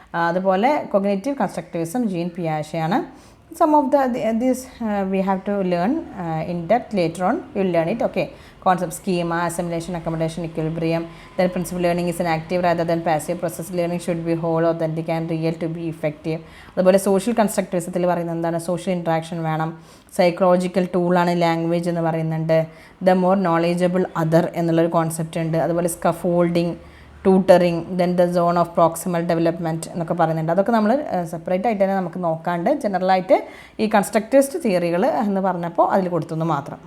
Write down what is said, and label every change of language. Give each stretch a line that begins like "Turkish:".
Malayalam: അതുപോലെ cognitive constructivism gene പിയാഷെയാണ്.
English: Some of these we have to learn in depth later on. You will learn it. Okay, concept, schema, assimilation, accommodation, equilibrium. Then principal learning is an active rather than passive process. Learning should be whole, authentic and real to be effective.
Malayalam: അതുപോലെ social കൺസ്ട്രക്റ്റിവിസത്തിൽ പറയുന്നത് എന്താണ്, social interaction വേണം. Psychological ടൂളാണ് language എന്ന് പറയുന്നുണ്ട്. The more knowledgeable other എന്നുള്ളൊരു concept ഉണ്ട്. അതുപോലെ scaffolding, tutoring, then the zone of proximal development എന്നൊക്കെ പറയുന്നുണ്ട്. അതൊക്കെ നമ്മൾ സെപ്പറേറ്റ് ആയിട്ട് തന്നെ നമുക്ക് നോക്കാണ്ട്, ജനറലായിട്ട് ഈ കൺസ്ട്രക്റ്റിവിസ്റ്റ് തിയറികൾ എന്ന് പറഞ്ഞപ്പോൾ അതിൽ കൊടുത്തു മാത്രം.